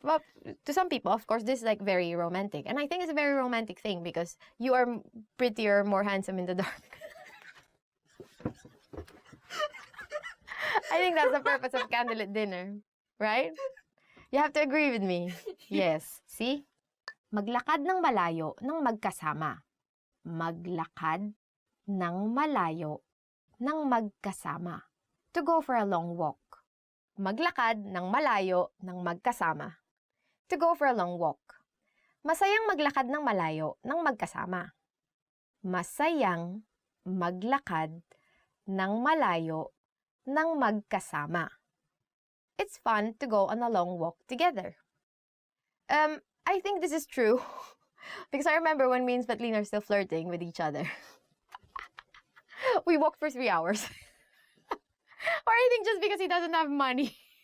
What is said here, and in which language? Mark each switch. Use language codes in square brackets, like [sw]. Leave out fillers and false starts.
[en] But to some people, of course, this is, like, very romantic. And I think it's a very romantic thing because you are prettier, more handsome in the dark. I think that's the purpose of candlelit dinner, right? You have to agree with me. Yes. See? [tl] Maglakad ng malayo ng magkasama. Maglakad ng malayo ng magkasama. [en] To go for a long walk. [tl] Maglakad ng malayo ng magkasama. [en] To go for a long walk. [tl] Masayang maglakad ng malayo ng magkasama. Masayang maglakad ng malayo ng magkasama. [en] It's fun to go on a long walk together. I think this is true because I remember when me and Svetlin are still flirting with each other. We walked for 3 hours. Or I think just because he doesn't have money.